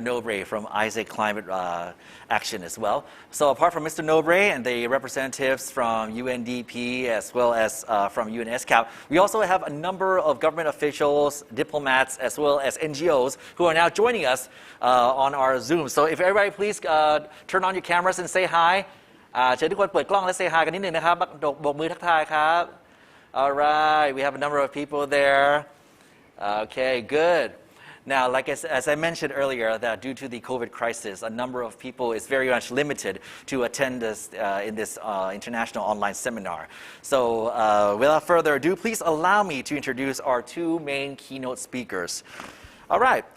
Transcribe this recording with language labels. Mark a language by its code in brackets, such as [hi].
[en] Nobre from Isaac Climate Action as well. So apart from Mr. Nobre and the representatives from UNDP as well as from UNSCAP, we also have a number of government officials, diplomats, as well as NGOs who are now joining us on our Zoom. So if everybody please turn on your cameras and say hi. [th] เชิญทุกคนเปิดกล้องและ [en] say hi [th] กันนิดนึงนะครับโบกมือทักทายครับ [en] All right. We have a number of people there. Okay, good. Now, as I mentioned earlier, that due to the COVID crisis, a number of people is very much limited to attend this in this international online seminar. So, without further ado, please allow me to introduce our two main keynote speakers. All right.